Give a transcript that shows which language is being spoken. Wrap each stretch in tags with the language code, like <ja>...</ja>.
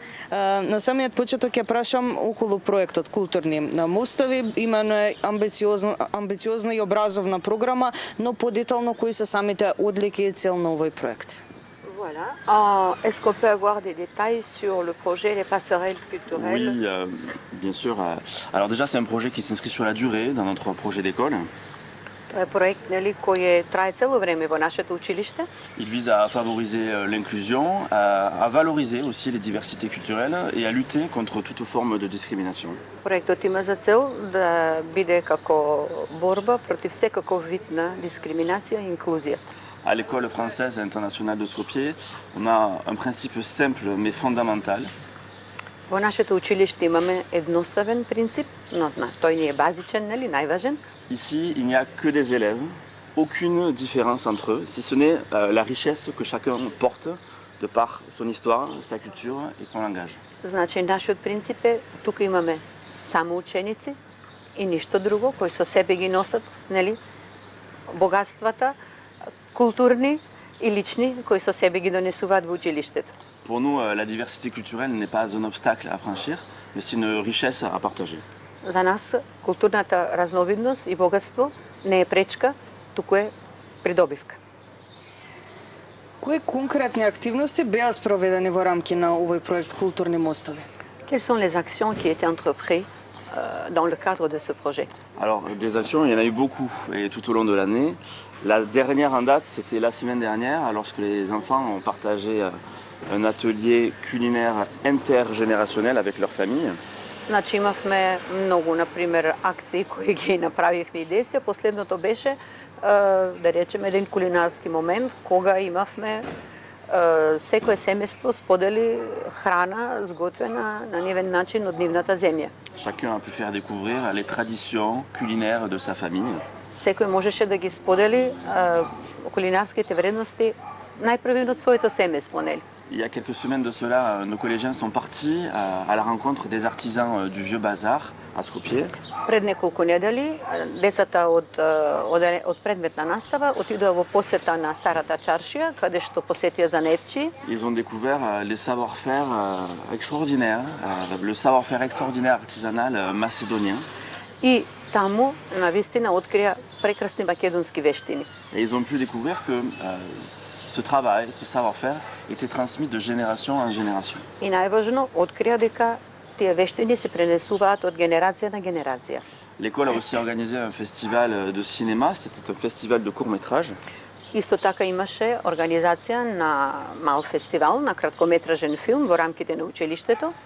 <mk>На самиот почеток ќе прашам околу проектот Културни мостови. Имено е амбициозна и образовна програма, но подетално кои се самите одлики и цел на овој проект?</mk> <fr>Voilà. Est-ce qu'on peut avoir des détails sur le projet Les Passerelles culturelles? Oui, bien sûr. Alors déjà, c'est un projet qui s'inscrit sur la durée dans notre projet d'école.</fr> <mk>Това е проект, кој трае цело време во нашето училиште.</mk> <fr>Il vise à favoriser l'inclusion, à valoriser aussi les diversités culturelles et à lutter contre toute forme de discrimination.</fr> <mk>Проектот има за цел да биде како борба против секаков вид на дискриминација и инклузија.</mk> <fr>À l'école française internationale de Skopje, on a un principe simple mais fondamental.</fr> <mk>Во нашето училиште имаме едноставен принцип, но тој не е базичен, најважен.</mk> <fr>Ici, il n'y a que des élèves, aucune différence entre eux, si ce n'est la richesse que chacun porte de par son histoire, sa culture et son langage.</fr> <mk>Значи, нашиот принцип е, тука имаме само ученици и ништо друго, кои со себе ги носат, богатствата, културни и лични, кои со себе ги донесуваат во училиштето.</mk> <fr>Pour nous, la diversité culturelle n'est pas un obstacle à franchir, mais c'est une richesse à partager.</fr> <mk>За нас културната разновидност и богатство не е пречка, туку е придобивка. Кои конкретни активности беа спроведени во рамки на овој проект Културни мостови?</mk> <fr>Quelles sont les actions qui étaient entreprises dans le cadre de ce projet? Alors, des actions, il y en a eu beaucoup, et tout au long de l'année. La dernière en date, c'était la semaine dernière, lorsque les enfants ont partagé un atelier culinaire intergénérationnel avec leur famille.</fr> <mk>Значи имавме многу, например, акции кои ги направивме и действија. Последното беше, да речеме, еден кулинарски момент, кога имавме секое семејство сподели храна сготвена на нивен начин од нивната земја.</mk> <fr>Chacun a pu faire découvrir les traditions culinaires de sa famille.</fr> <mk>Секој можеше да ги сподели кулинарските вредности најпрвено од своето семејство, нели?</mk> <fr>Il y a quelques semaines de cela, nos collégiens sont partis à la rencontre des artisans du Vieux Bazar à Skopje.</fr> <mk>Пред неколку недели децата од предметна настава отидоа во посета на старата чаршија, каде што посетија занетчи.</mk> <fr>Ils ont découvert les savoir-faire extraordinaires, le savoir-faire extraordinaire artisanal macédonien.</fr> <mk>И таму навистина открија прекрасни македонски вештини.</mk> <fr>Et ils ont pu découvrir que ce travail, ce savoir-faire était transmis de génération en génération.</fr> <mk>И најважно открија дека тие вештини се пренесуваат од генерација на генерација.</mk> <fr>L'école a aussi organisé un festival de cinéma, c'était un festival de court-métrage.</fr> <mk>Исто така имаше организација на мал фестивал на краткометражен филм во рамките на училиштето.</mk>